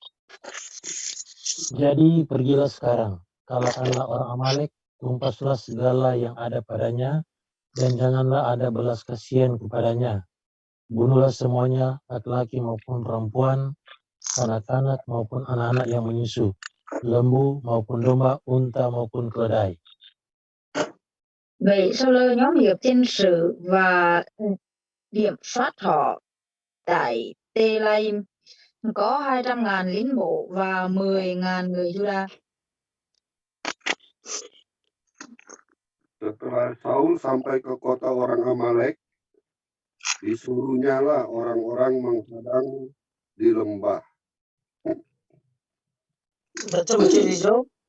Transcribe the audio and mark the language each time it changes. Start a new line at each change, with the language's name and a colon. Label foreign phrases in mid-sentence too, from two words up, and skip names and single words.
Indonesian: Jadi pergilah sekarang, kalahkanlah orang Amalek, tumpaslah segala yang ada padanya, dan janganlah ada belas kasihan kepadanya. Bunuhlah semuanya, laki-laki maupun perempuan, kanak-kanak maupun anak-anak yang menyusu, lembu maupun domba, unta maupun keledai.
Vietnamese: Vậy sau lơ nhóm hiệp thiên sử và điểm soát họ tại Telaim có 200.000 lính bộ và 10.000 người Juda.
Indonesian: Setelah Saul sampai ke kota orang Amalek, disuruhnyalah orang-orang menghadang di lembah. Baca hijau.